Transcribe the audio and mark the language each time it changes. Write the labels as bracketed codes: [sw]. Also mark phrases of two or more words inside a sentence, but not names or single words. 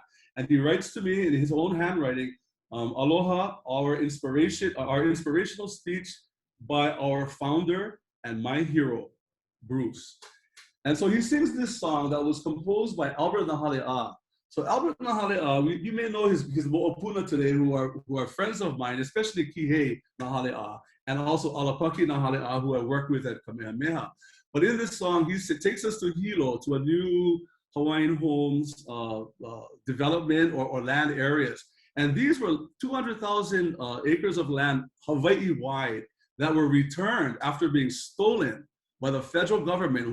[en] And he writes to me in his own handwriting, aloha, our inspirational speech by our founder and my hero, Bruce. And so he sings this song that was composed by Albert Nahaleʻa. So Albert Nahaleʻa, you may know his moʻopuna today, who are friends of mine, especially Kihei Nahaleʻa, and also Alapaki Nahaleʻa, who I work with at Kamehameha. But in this song, he takes us to Hilo, to a new Hawaiian Homes development or land areas. And these were 200,000 acres of land Hawaii-wide that were returned after being stolen by the federal government.